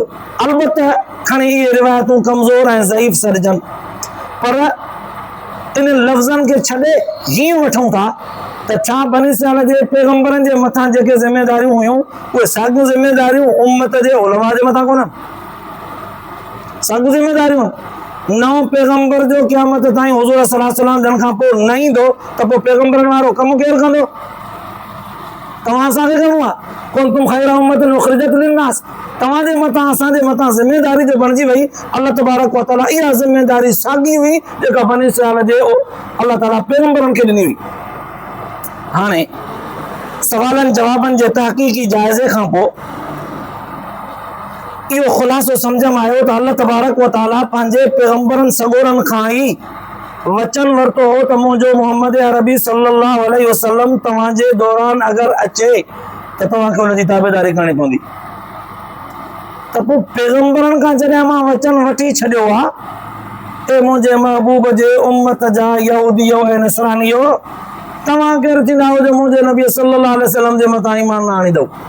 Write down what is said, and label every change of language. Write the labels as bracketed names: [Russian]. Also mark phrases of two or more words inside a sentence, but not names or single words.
[Sindhi] अलबत्त खणी इहे रिवायतूं कमज़ोर ऐं ज़ईफ़ सॾजनि, पर इन लफ़्ज़नि खे छॾे हीअं वठूं था त छा बनी इस्राईल जे पैगम्बरनि जे मथां जेके ज़िमेदारियूं हुयूं उहे साॻियूं ज़िमेदारियूं उम्मत जे उलमा जे मथां कोन्हनि? साॻियूं ज़िमेदारियूं नओं पैगम्बर जो क़यामत ताईं हुज़ूर [Arabic] صلى الله عليه وسلم [Sindhi] जन खां पोइ न ईंदो त पोइ पैगम्बरनि वारो कमु केरु कंदो? तव्हां असांखे करिणो आहे, [Arabic] كنتم خير أمة أخرجت للناس, [Sindhi] तव्हांजे मथां असांजे मथां ज़िमेदारी जो बणिजी वई। [Arabic] الله تبارك وتعالى [Sindhi] इहा ज़िमेदारी साॻी हुई जेका बनी इस्राईल जे अल्लाह ताला पैगम्बरनि खे ॾिनी हुई। हाणे सवालनि जवाबनि जे तहक़ीक़ी जाइज़े खां पोइ इहो ख़ुलासो सम्झ में आयो त [Arabic] الله تبارك وتعالى [Sindhi] पंहिंजे पैगम्बरनि सॻोरनि खां ई वचन वरितो हो त मुंहिंजो मोहम्मद अरबी [Arabic] صلى الله عليه وسلم [Sindhi] तव्हांजे दौरान अगरि अचे त तव्हांखे हुनजी ताबेदारी करणी पवंदी। त पोइ पैगम्बरनि खां जॾहिं मां वचन वठी छॾियो आहे त मुंहिंजे महबूब जे उम्मत जा यहूदियो ऐं नसरानियो, तव्हां केरु थींदा हो जो मुंहिंजे नबी [Arabic] صلى الله عليه وسلم [Sindhi] जे मथां ईमान न आणींदव?